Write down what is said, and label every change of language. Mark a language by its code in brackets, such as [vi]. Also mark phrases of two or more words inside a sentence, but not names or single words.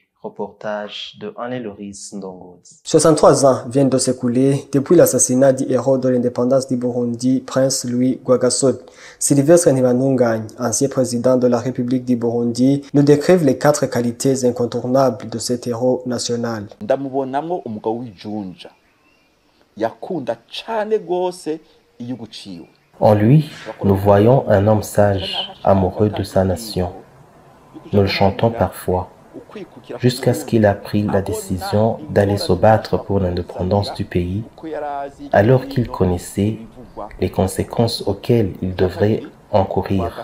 [fr] Reportage de Anne-Loris Ndongozi. 63 ans viennent de s'écouler depuis l'assassinat du héros de l'indépendance du Burundi, prince Louis Rwagasore. Sylvestre Ntibantunganya, ancien président de la République du Burundi, nous décrivent les 4 qualités incontournables de cet héros national. [rn] Ndamubonamwo umugabo w'ijunja yakunda cane gose igihugu ciwe. [fr] En lui, nous voyons un homme sage, amoureux de sa nation. Nous le chantons parfois, jusqu'à ce qu'il a pris la décision d'aller se battre pour l'indépendance du pays, alors qu'il connaissait les conséquences auxquelles il devrait encourir.